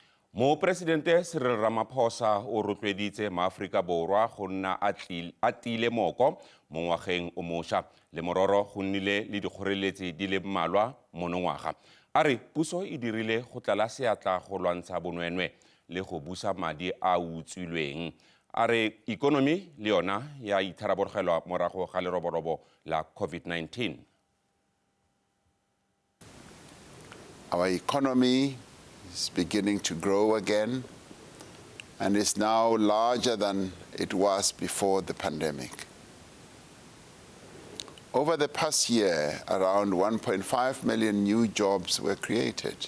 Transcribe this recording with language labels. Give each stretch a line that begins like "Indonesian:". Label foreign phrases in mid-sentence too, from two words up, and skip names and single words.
Tswana: Moporesidente Cyril Ramaphosa o rotloeditse maAforika Borwa go nna a tiile moko mo ngwageng o mošwa le mororo go nnile le dikgoreletsi di le mmalwa monongwaga. A re puso e dirile go tlala seatla go lwantsha bonweenwee le go busa madi a utswilweng. A re ikonomi le yona ya itharabologelwa morago ga leroborobo la COVID-19.
English: Our economy is beginning to grow again and is now larger than it was before the pandemic. Over the past year, around 1.5 million new jobs were created.